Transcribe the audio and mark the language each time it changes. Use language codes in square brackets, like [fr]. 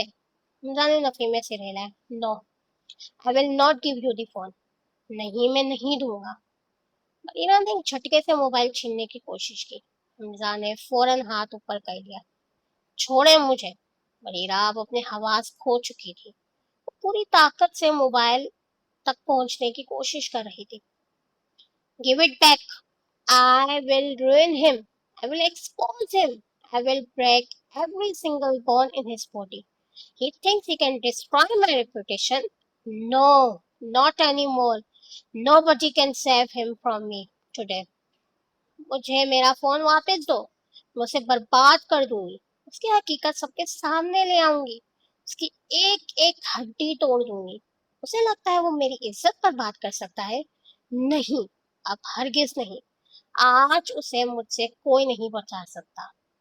[hi] हमजा ने नफी में सिर हिलाया। [en] no, I will not give you the phone, [hi] नहीं मैं नहीं दूंगा। वहीरा ने एक झटके से मोबाइल छीनने की कोशिश की। हमजा ने फौरन हाथ ऊपर कर लिया। छोड़े मुझे। वहीरा अब अपने हवास खो चुकी थी। वो पूरी ताकत से मोबाइल तक पहुंचने की कोशिश कर रही थी। [en] Give it back, I will ruin him. I will expose him. I will break every single bone in his body. He thinks he can destroy my reputation. No, not anymore. Nobody can save him from me today. [hi] मुझे मेरा phone वापस दो, मैं उसे बर्बाद कर दूंगी। उसकी हकीकत सबके सामने ले आऊंगी। उसकी एक एक हड्डी तोड़ दूंगी। उसे लगता है वो मेरी इज्जत बर्बाद कर सकता है? नहीं, अब हरगिज नहीं। आज उसे मुझसे कोई नहीं बचा सकता।